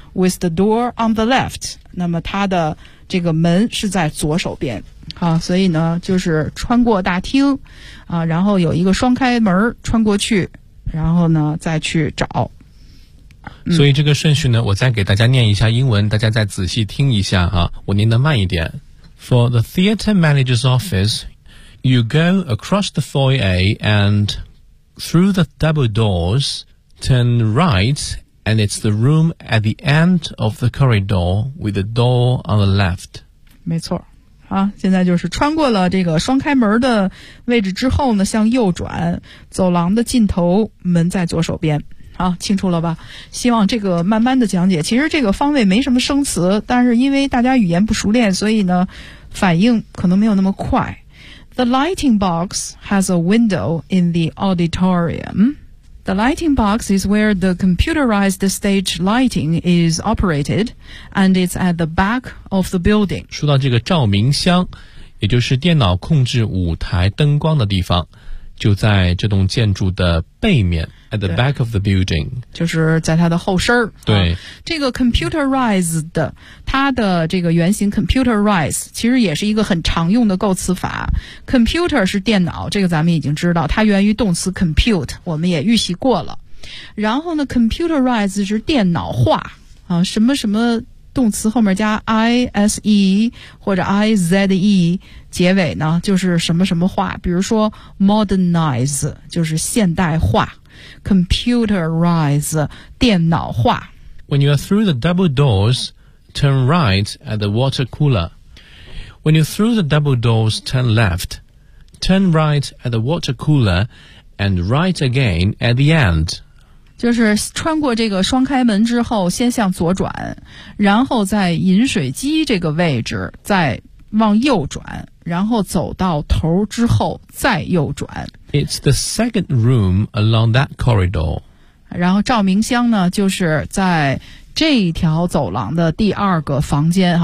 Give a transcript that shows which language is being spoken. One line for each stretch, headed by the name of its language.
English: With the door on the left，
Chinese: 那么他的这个门是在左手边。好，所以呢就是穿过大厅啊，然后有一个双开门穿过去，然后呢再去找。所以这个顺序呢我再给大家念一下英文，大家再仔细听一下啊，我念得慢一点。
English: For the theater manager's office, you go across the foyer and through the double doors, turn right, and it's the room at the end of the corridor with the door on the left.
Chinese: 没错啊，现在就是穿过了这个双开门的位置之后呢，向右转，走廊的尽头，门在左手边。好，清楚了吧？希望这个慢慢的讲解。其实这个方位没什么生词，但是因为大家语言不熟练，所以呢，反应可能没有那么快。
English: The lighting box has a window in the auditorium. The lighting box is where the computerized stage lighting is operated, and it's at the back of the building.
Chinese: 说到这个照明箱，也就是电脑控制舞台灯光的地方，就在这栋建筑的背面。
English: At the back of the building，
Chinese: 就是在它的后身。对、啊、这个 computerized， 它的这个原型 computerize 其实也是一个很常用的构词法。 computer 是电脑，这个咱们已经知道它源于动词 compute， 我们也预习过了。然后呢 computerize 是电脑化啊，什么什么动词后面加 ise 或者 ize 结尾呢，就是什么什么化，比如说 modernize 就是现代化。 Computerize 电脑化。
English: When you are through the double doors, turn right at the water cooler. When you are through the double doors, turn left. Turn right at the water cooler and right again at the end.
Chinese: 就是穿过这个双开门之后先向左转，然后在饮水机这个位置再往右转，然后走到头之后再右转。
English: It's the second room along that corridor.
Chinese: 然后照明箱呢，就是在这一条走廊的第二个房间。